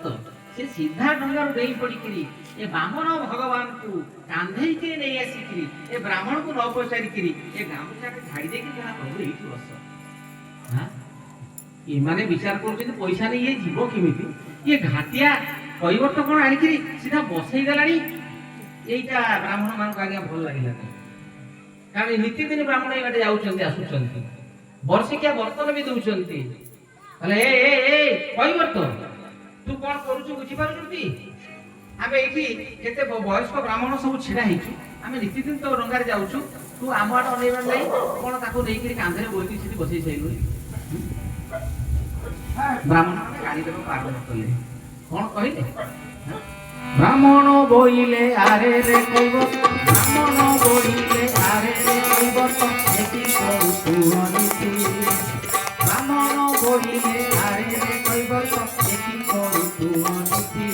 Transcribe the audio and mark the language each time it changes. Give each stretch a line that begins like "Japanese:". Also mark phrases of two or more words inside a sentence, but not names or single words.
Odia: ସେ ସିଧା ଡଙ୍ଗାରୁ ଡେଇଁ ପଡିକିରି ଏ ବାମନ ଭଗବାନଙ୍କୁ କାନ୍ଧେଇକି ନେଇ ଆସିକିରି ଏ ବ୍ରାହ୍ମଣକୁ ନ ପଚାରିକିରି ଏ ଗାମୁଛାଟେ ଝାଡ଼ି ଦେଇକି ଯାହା ପ୍ରଭୁ ଏଇଠି ବସ। ଏମାନେ ବିଚାର କରୁଛନ୍ତି ପଇସା ନେଇ ଇଏ ଯିବ କେମିତି, ଇଏ ଘାଟିଆ କୈବର୍ତ୍ତ କଣ ଆଣିକିରି ସିଧା ବସେଇ ଦେଲାଣି। ଏଇଟା ବ୍ରାହ୍ମଣ ମାନଙ୍କୁ ଆଜ୍ଞା ଭଲ ଲାଗିଲାନି, କାରଣ ନିତିଦିନ ବ୍ରାହ୍ମଣ ଏଇ ବାଟେ ଯାଉଛନ୍ତି ଆସୁଛନ୍ତି, ବର୍ଷିକିଆ ବର୍ତ୍ତନ ବି ଦଉଛନ୍ତି। ହେଲେ ଏ କୈବର୍ତ୍ତ ତୁ କଣ କରୁଛୁ ବୁଝିପାରୁଛୁ? ଆମେ ଏଇଠି କେତେ ବୟସ୍କ ବ୍ରାହ୍ମଣ ସବୁ ଛିଡା ହେଇଛୁ, ଆମେ ନିତିଦିନ ତ ଡଙ୍ଗାରେ ଯାଉଛୁ, ତୁ ଆମ ଆଡେ ଅନେଇବାର ନାହିଁ କଣ? ତାକୁ ନେଇକିରି କାନ୍ଧରେ ବୋଇକି ସେଠି ବସେଇ ସାଇଲୁଣି। ବ୍ରାହ୍ମଣ ମାନେ ଗାଳି ଦେବାକୁ ଆରମ୍ଭ କଲେ। କଣ କହିଲେ? ବ୍ରାହ୍ମଣ ବୋଇଲେ ଆରେ ରେ କୈବର୍ତ୍ତ, ବ୍ରାହ୍ମଣ ବୋଇଲେ ଆରେ ରେ କୈବର୍ତ୍ତ, ଏଠି କରୁ ଦୁର୍ନୀତି। ବ୍ରାହ୍ମଣ ବୋଇଲେ ଆରେ ରେ କୈବର୍ତ୍ତ, ଏଠି କରୁ ଦୁର୍ନୀତି।